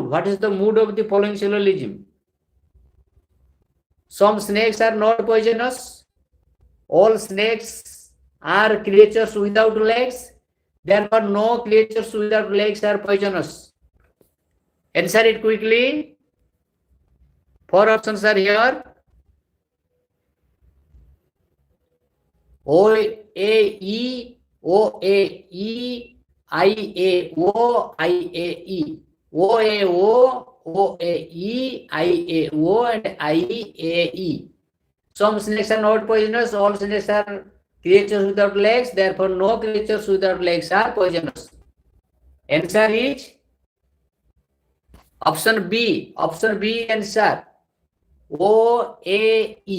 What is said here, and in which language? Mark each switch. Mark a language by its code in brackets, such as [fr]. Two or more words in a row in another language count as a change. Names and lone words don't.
[en] What is the mood of the following syllogism? Some snakes are not poisonous. All snakes are creatures without legs. Therefore, no creatures without legs are poisonous. Answer it quickly. 4 options are here. O A E O A E I A O I A E O A O O A E I A O and I A E. Some snakes are not poisonous. All snakes are creatures without legs. Therefore, no creatures without legs are poisonous. Answer is option B. Option B answer. O A E.